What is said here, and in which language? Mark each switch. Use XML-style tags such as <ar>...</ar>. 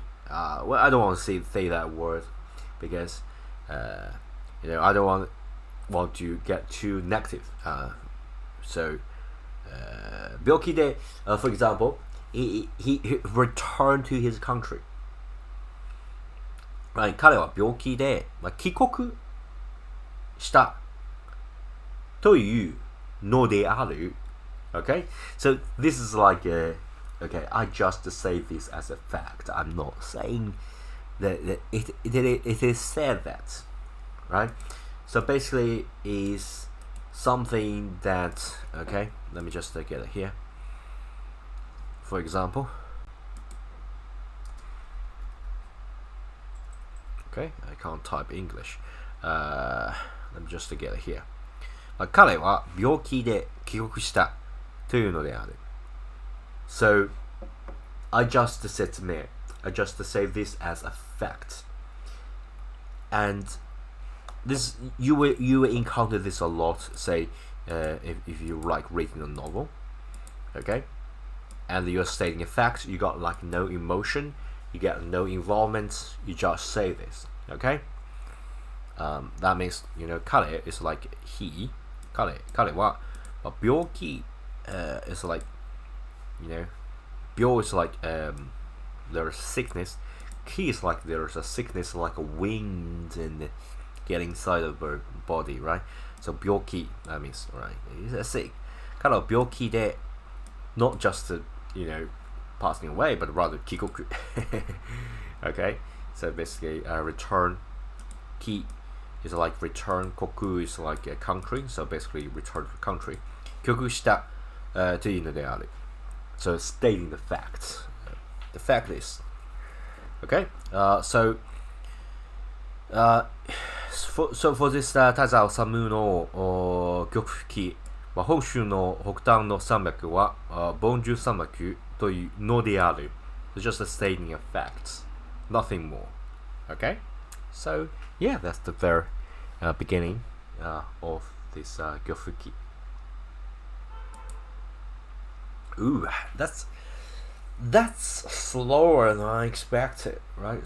<en>Well, I don't want to say that word because I don't want to get too negative. So</en> <ja>病気で</ja> <en>for example, he returned to his country.</en> <ja>Right, 彼は病気で、帰国したというのである.</ja> <en>Okay, so this is like okay, I just say this as a fact. I'm not saying that it is said that, right? So basically, is something that, okay, let me just get it here. For example, okay, I can't type English. Let me just get it here.</en> <ja>彼は病気で帰国したというのである.</ja> <en>So I just said to me, I just say this as a fact. And this you will encounter this a lot. Say if you like reading a novel, okay, and you're stating a fact, you got like no emotion, you get no involvement, you just say this, okay. That means 彼 is like he, 彼は病気 is like病 is like there's sickness. Ki is like there's a sickness like a wind and get inside of her body, right? So 病気 that means right, he's sick.</en> <ja>彼は病気で</ja> <en>not just passing away, but rather 帰国 okay, so basically return. Ki is like return. Koku is like a country, so basically return to country.</en> <ja>帰国した、というのである.</ja> <en>So stating the facts. The fact is, okay. So for this</en> <ja>太宰治の曲吹きは本州の北端の山脈はボンジュ山脈というのである.</ja> <en>So just stating a fact, nothing more. Okay. So yeah, that's the very beginning of this gyofuki. Ooh, that's slower than I expected, right?</en>